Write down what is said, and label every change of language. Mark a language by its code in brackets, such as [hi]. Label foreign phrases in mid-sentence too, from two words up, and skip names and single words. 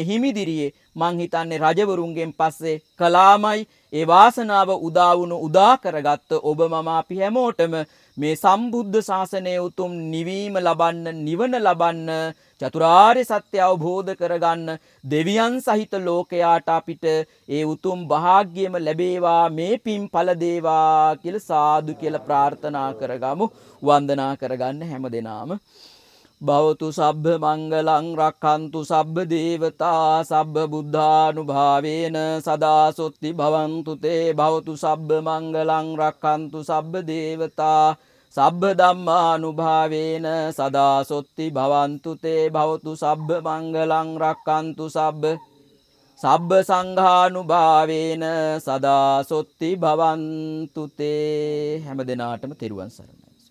[si] හිමිදිරියේ මං හිතන්නේ රජවරුන්ගෙන් පස්සේ කලාමයි ඒ වාසනාව උදා කරගත්ත ඔබ මම අපි හැමෝටම මේ සම්බුද්ධ ශාසනයේ උතුම් නිවීම ලබන්න නිවන ලබන්න චතුරාර්ය සත්‍ය අවබෝධ කරගන්න දෙවියන් සහිත ලෝකයාට අපිට ඒ උතුම් වාග්යම ලැබේවා මේ පින් ඵල දේවා කියලා සාදු කියලා ප්‍රාර්ථනා කරගමු වන්දනා කරගන්න හැමදෙනාම [pi] භවතු සබ්බ මංගලං රක්ඛන්තු සබ්බ දේවතා සබ්බ බුද්ධානුභාවේන සදා සොත්ති භවන්තු තේ භවතු සබ්බ මංගලං රක්ඛන්තු සබ්බ දේවතා සබ්බ ධම්මානුභාවේන සදා සොත්ති භවන්තු තේ භවතු සබ්බ මංගලං රක්ඛන්තු සබ්බ සංඝානුභාවේන සදා සොත්ති භවන්තු තේ [si] හැම දිනාටම තෙරුවන් සරණයි.